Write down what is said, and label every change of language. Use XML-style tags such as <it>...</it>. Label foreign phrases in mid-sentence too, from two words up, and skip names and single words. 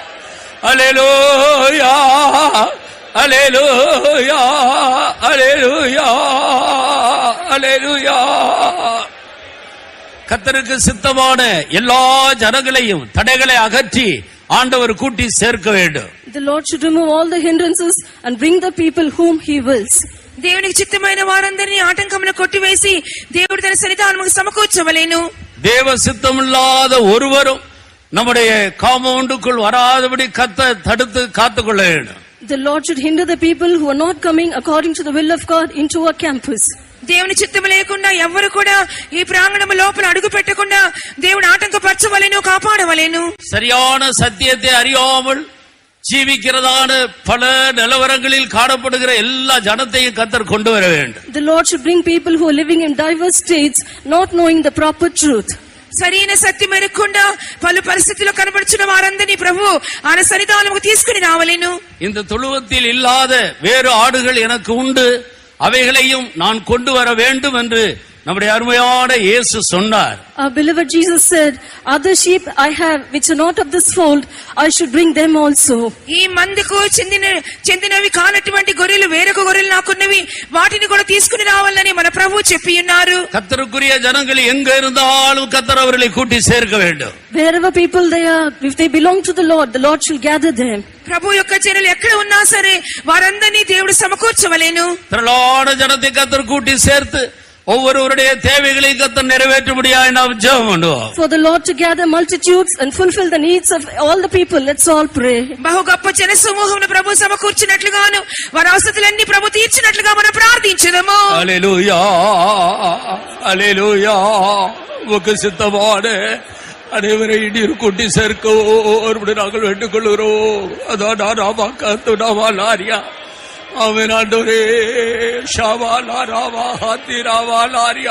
<ta>அல்லேலூயா. அல்லேலூயா. அல்லேலூயா. அல்லேலூயா. கர்த்தருக்கு சித்தமான எல்லா ஜனங்களையும் தடைகளை அகற்றி ஆண்டவர் கூட்டி சேர்க்க வேண்டும்.</ta> <en>The Lord should remove all the hindrances and bring the people whom he wills.</en> <te>దేవునికి చిత్తమైన వారందరినీ ఆటంకములు కొట్టివేసి దేవుడు తన సన్నిధానముకు సమకూర్చవలెను.</te> <ta>தேவ சித்தமில்லாத ஒருவரும் நம்முடைய காம்பவுண்டுக்குள் வராதபடி கர்த்தர் தடுத்து காத்துக்கொள்ள வேண்டும்.</ta> <en>The Lord should hinder the people who are not coming according to the will of God into our campus.</en> <te>దేవుని చిత్తము లేకుండా ఎవ్వరు కూడా ఈ ప్రాంగణము లోపల అడుగు పెట్టకుండా దేవుడు ఆటంకపరచవలెను, కాపాడవలెను.</te> <ta>சரியான சத்தியத்தை அறியாமல் ஜீவிக்கிறதான பல நிலவரங்களில் காணப்படுகிற எல்லா ஜனத்தையும் கர்த்தர் கொண்டு வர வேண்டும்.</ta> <en>The Lord should bring people who are living in diverse states, not knowing the proper truth.</en> <te>సరైన సత్యం ఎరగకుండా పలు పరిస్థితుల్లో కనబడుచున్న వారందరినీ ప్రభు ఆయన సన్నిధానముకు తీసుకుని రావలెను.</te> <ta>இந்த தொழுவத்தில் இல்லாத வேறு ஆடுகள் எனக்கு உண்டு, அவைகளையும் நான் கொண்டு வர வேண்டும் என்று நம்முடைய அருமையான இயேசு சொன்னார்.</ta> <en>Our beloved Jesus said, other sheep I have which are not of this fold, I should bring them also.</en> <te>ఈ మందకు చెందినవి కానటువంటి గొర్రెలు వేరొక గొర్రెలు నాకున్నవి, వాటిని కూడా తీసుకుని రావాలని మన ప్రభు చెప్పి ఉన్నారు.</te> <ta>கர்த்தருக்குரிய ஜனங்கள் எங்க இருந்தாலும் கர்த்தர் அவர்களை கூட்டி சேர்க்க வேண்டும்.</ta> <en>Wherever people they are, if they belong to the Lord shall gather them.</en> <te>ప్రభు యొక్క జనులు ఎక్కడ ఉన్నా సరే వారందరినీ దేవుడు సమకూర్చవలెను.</te> <ta>திரளான ஜனத்தை கர்த்தர் கூட்டி சேர்த்து ஒவ்வொருவருடைய தேவைகளை கர்த்தர் நிறைவேற்றும்படியாய் நாம் ஜெபம் பண்ணுவோம்.</ta> <en>For the Lord to gather multitudes and fulfill the needs of all the people, let's all pray.</en> <te>బహు గొప్ప జన సమూహమును ప్రభు సమకూర్చినట్లుగాను వారి అవసరతలన్నీ ప్రభు తీర్చినట్లుగా మనం ప్రార్థించుదాము. హల్లెలూయా.</te> <ta>ஹல்லேலூயா. உமக்கு சித்தமான அனைவரையும் நீர் கூட்டி சேர்க்க நாங்கள் வேண்டிக் கொள்கிறோம். அதான் ராமா கத்துடாவா லாரியா அவன் ஆண்டவரே ஷாவா லாராவா ஹாத்திராவா லாரியா.</ta>